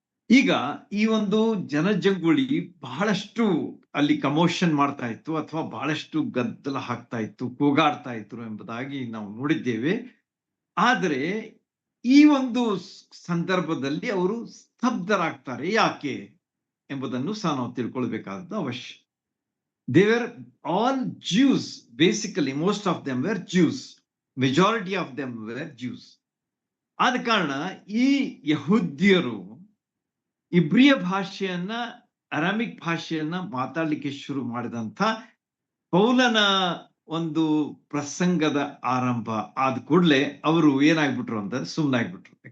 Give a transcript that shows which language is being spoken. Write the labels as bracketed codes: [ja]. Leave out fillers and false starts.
[kn] ಈಗ ಈ ಒಂದು ಜನಜಂಗುಳಿ ಬಹಳಷ್ಟು ಅಲ್ಲಿ ಕಮೋಷನ್ ಮಾಡ್ತಾ ಇತ್ತು, ಅಥವಾ ಬಹಳಷ್ಟು ಗದ್ದಲ ಹಾಕ್ತಾ ಇತ್ತು, ಕೂಗಾಡ್ತಾ ಇತ್ತು ಎಂಬುದಾಗಿ ನಾವು ನೋಡಿದ್ದೇವೆ. ಆದರೆ ಈ ಒಂದು ಸಂದರ್ಭದಲ್ಲಿ ಅವರು ಸ್ತಬ್ಧರಾಗ್ತಾರೆ. ಯಾಕೆ ಎಂಬುದನ್ನು ಸಹ ನಾವು ತಿಳ್ಕೊಳ್ಬೇಕಾದ ಅವಶ್ಯ. [en] They were all Jews, basically. Most of them were Jews. Majority of them were Jews. [kn] ಆದ ಕಾರಣ ಈ ಯಹೂದ್ಯರು ಇಬ್ರಿಯ ಭಾಷೆಯನ್ನ, ಅರಾಮಿಕ್ ಭಾಷೆಯನ್ನ ಮಾತಾಡ್ಲಿಕ್ಕೆ ಶುರು ಮಾಡಿದಂಥ ಪೌಲನ ಒಂದು ಪ್ರಸಂಗದ ಆರಂಭ ಆದ ಕೂಡಲೇ ಅವರು ಏನಾಗ್ಬಿಟ್ರು ಅಂತ ಸುಮ್ಮನಾಗ್ಬಿಟ್ರು.